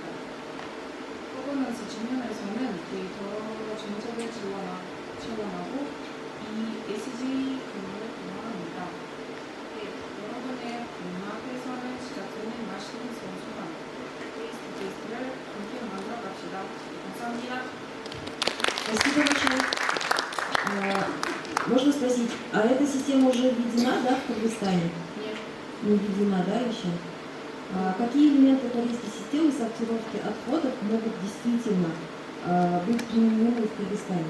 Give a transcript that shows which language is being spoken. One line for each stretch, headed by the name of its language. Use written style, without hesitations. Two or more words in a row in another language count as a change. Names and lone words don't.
Korean: 거버넌스 측면에서는 데이터 정책을 지원하고 ESG 기능을 강화합니다. 네, 여러분의 문화에서는 시작되는 맛있는 선수단 테이스트를 함께 만들어 갑시다. 감사합니다.
Russian: Спасибо большое. Можно спросить, а эта система уже введена, да, в Кыргызстане? Нет. Не введена, да, еще? Какие элементы корейской системы сортировки отходов могут действительно быть применены в Кыргызстане?